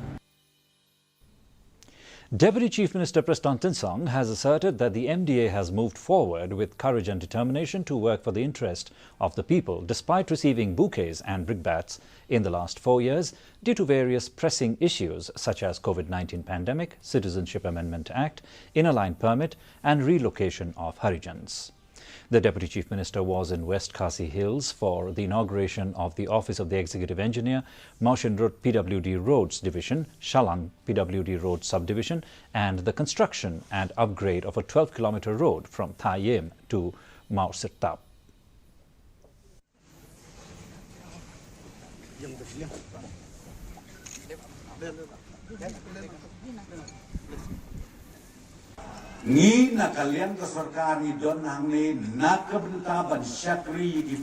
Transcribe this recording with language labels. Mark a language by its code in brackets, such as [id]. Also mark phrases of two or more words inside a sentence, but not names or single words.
[en] Deputy Chief Minister Preston Tinsong has asserted that the MDA has moved forward with courage and determination to work for the interest of the people despite receiving bouquets and brickbats in the last 4 years due to various pressing issues such as COVID-19 pandemic, Citizenship Amendment Act, Inner Line Permit and relocation of Harijans. The Deputy Chief Minister was in West Khasi Hills for the inauguration of the Office of the Executive Engineer, Maushin Road PWD Roads Division, Shillong PWD Road Subdivision, and the construction and upgrade of a 12-kilometer road from Tha Yem to Mao Sirtap. [kha] Ni na kalian ke sarkari don hangne na kebenta ban syakri di